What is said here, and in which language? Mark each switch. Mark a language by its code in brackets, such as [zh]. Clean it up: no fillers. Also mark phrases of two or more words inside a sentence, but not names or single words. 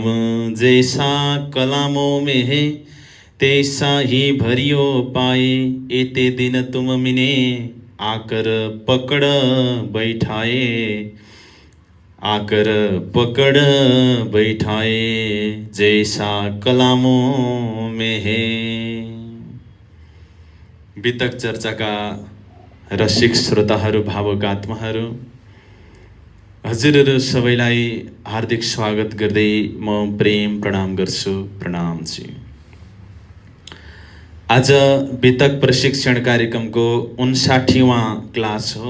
[hi] जैसा कलामों में है तैसा ही भरियो पाए, एते दिन तुम मिने आकर पकड़ बैठाए, आकर पकड़ बैठाए जैसा कलामों में है। [ne] वितक चर्चाका रसिक श्रोताहरू, भावुक आत्माहरू, हजुरहरू सबैलाई हार्दिक स्वागत गर्दै म प्रेम प्रणाम गर्छु। प्रणाम जी। आज वितक प्रशिक्षण कार्यक्रमको 59वां क्लास हो।